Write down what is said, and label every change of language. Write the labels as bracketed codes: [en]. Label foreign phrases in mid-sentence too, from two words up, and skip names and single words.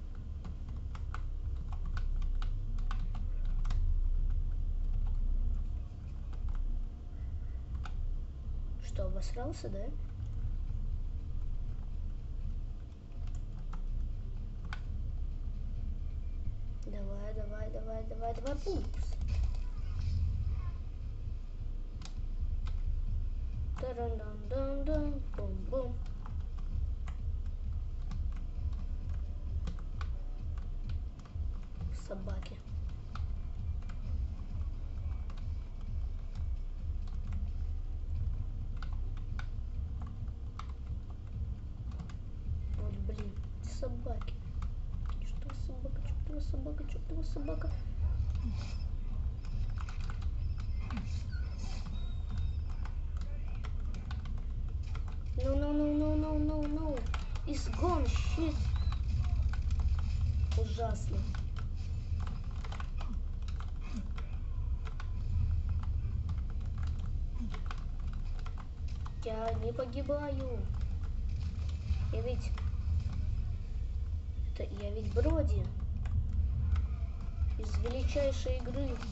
[ru] Что, обосрался, да? Давай, пупс. Таран-дан-дан-дан, бум-бум. Собаки. Вот блин, собаки. Чёртова собака. [en] No. It's gone, shit. [ru] Ужасно. Я не погибаю. Я ведь Броди из величайшей игры.